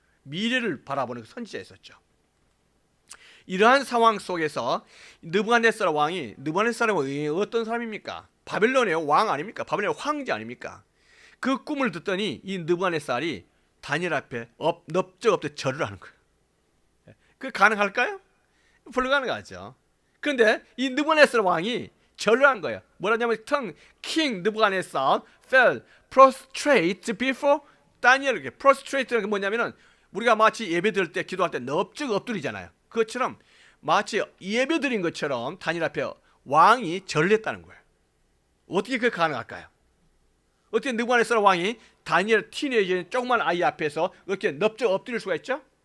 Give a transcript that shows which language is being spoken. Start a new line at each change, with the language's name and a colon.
Korean: 미래를 바라보는 그 선지자였었죠. 이러한 상황 속에서 느부갓네살 왕이 어떤 사람입니까? 바벨론의 왕 아닙니까? 바벨론의 황제 아닙니까? 그 꿈을 듣더니 이 느부갓네살이 다니엘 앞에 넙적엎적 절을 하는 거예요. 그 가능할까요? 불가능하죠. 그런데 이 느부갓네살 왕이 절을 한 거예요. 뭐라냐면
English: King 느부갓네살 fell prostrate before 다니엘.
Korean: prostrate는 게 뭐냐면은 우리가 마치 예배 드릴 때 기도할 때 넙적 엎드리잖아요. 그것처럼 마치 예배 드린 것처럼 다니엘 앞에 왕이 절을 했다는 거예요. 어떻게 그게 가능할까요? 어떻게 느부갓네살 왕이 다니엘 티네이저 조그만 아이 앞에서 이렇게 넙적 엎드릴 수가 있죠?